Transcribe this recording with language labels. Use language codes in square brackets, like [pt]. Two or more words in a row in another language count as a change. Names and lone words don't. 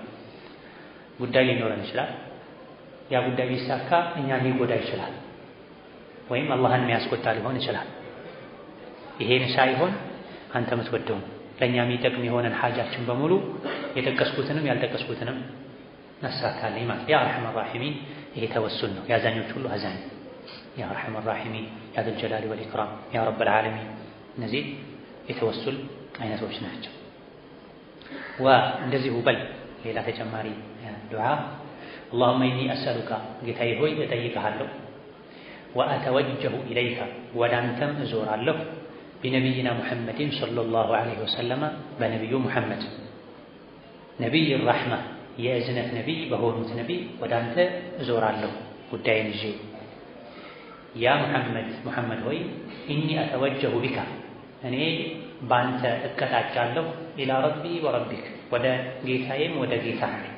[am] ጉዳይ ሊኖረን ይችላል ያ ጉዳይ ቢሳካ እኛን ሊጎዳ ይችላል ወይም አላህን የሚያስቆጣ ሊሆን ይችላል ይሄን ሳይሆን አንተ የምትወደው ለኛ የሚጠቅም የሆነን ሐጃችን በሙሉ የጠቀስኩትንም ያልጠቀስኩትንም አሳካልኝ ማለት [ar] يا أرحم الراحمين [am] ይሄ ተወሱል ነው ያዛኞች ሁሉ አዛኝ [ar] يا أرحم الراحمين يا ذا الجلال والإكرام يا رب العالمين [am] እነዚህ የተወሱል አይነቶች ናቸው እንደዚሁ በል ሌላ ተጨማሪ ዱዓ [ar] اللهم إني أسألك [am] ጌታዬ ሆይ እጠይቅሃለሁ وأتوجه إليك ወዳንተም እዞራለሁ [ar] بنبينا محمد صلى الله عليه وسلم بنبي محمد نبي الرحمة [am] የእዝነት ነቢይ በሆኑት ነቢይ ወዳንተ እዞራለሁ ጉዳይን ይዤ ያ ሙሐመድ ሆይ [ar] إني أتوجه بك [am] እኔ ባንተ እቀጣጫለሁ [ar] إلى ربي وربك [am] ወደ ጌታዬም ወደ ጌታህ